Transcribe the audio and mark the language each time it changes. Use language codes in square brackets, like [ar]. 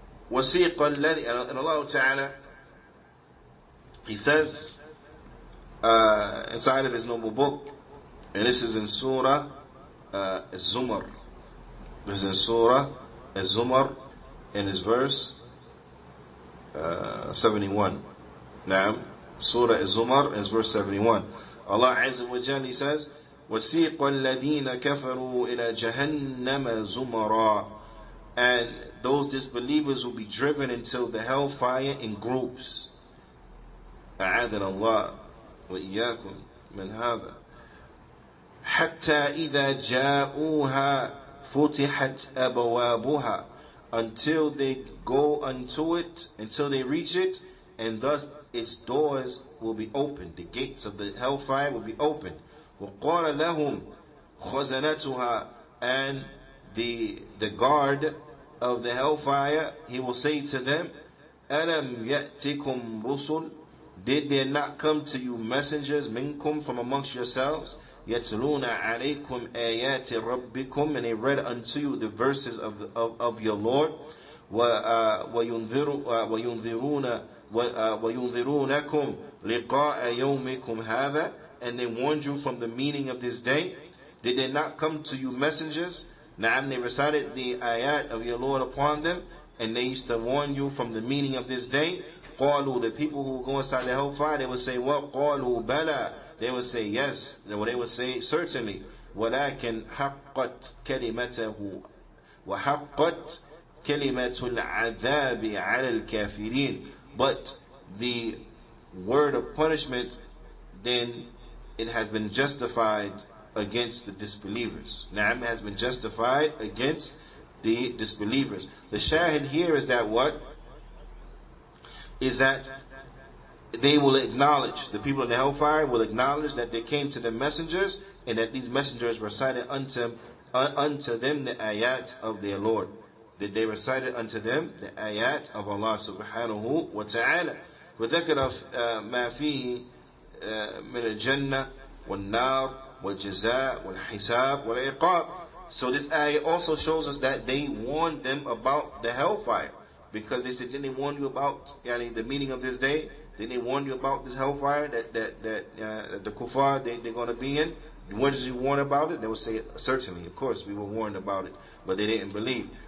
[ar] وسيق الذي, [en] and Allah Ta'ala, He says inside of His noble book, and this is in Surah Az-Zumar. This is in Surah Az-Zumar, in His verse 71. Surah Az-Zumar is verse 71. Allah Azza wa Jalla says, [ar] وَسِيقَ الَّذِينَ كَفَرُوا إِلَى جَهَنَّمَ زُمَرًا. [en] And those disbelievers will be driven into the hellfire in groups. [ar] أعاذنا الله وإياكم من هذا. حتى إذا جاءوها فتحت أبوابها. [en] Until they go unto it, until they reach it, and thus its doors will be opened. The gates of the hellfire will be opened. [ar] وَقَالَ لَهُمْ خَزَنَتُهَا. [en] And the guard of the hellfire, he will say to them, [ar] أَلَمْ يَأْتِكُمْ رُسُلٌ. [en] Did there not come to you messengers minkum, from amongst yourselves? [ar] يَتْلُونَ عَلَيْكُمْ آيَاتِ رَبِّكُمْ. [en] And they read unto you the verses of your Lord. [ar] وَيُنذِرُونَكُمْ لِقَاءَ يَوْمِكُمْ هَذَا. [en] And they warned you from the meaning of this day. Did they not come to you messengers? They recited the ayat of your Lord upon them, and they used to warn you from the meaning of this day. قَالُوا, the people who go inside the hellfire, they would say, what? [ar] قَالُوا بَلَى. [en] They would say yes. They would say certainly. [ar] ولكن حقت كلمته وحقت كلمة العذاب على الكافرين. [en] But the word of punishment, then it has been justified against the disbelievers. Na'am, has been justified against the disbelievers. The shahid here is that what? Is that they will acknowledge, the people in the hellfire will acknowledge that they came to the messengers and that these messengers recited unto them the ayat of their Lord. That they recited unto them the ayat of Allah subhanahu wa ta'ala. [ar] وذكر ما فيه من الجنة والنار والجزاء والحساب والعقاب. [en] So this ayah also shows us that they warned them about the hellfire, because they said, didn't they warn you about the meaning of this day? Didn't they warn you about this hellfire that the kuffar they're going to be in? What did you warn about it? They would say, certainly, of course, we were warned about it, but they didn't believe.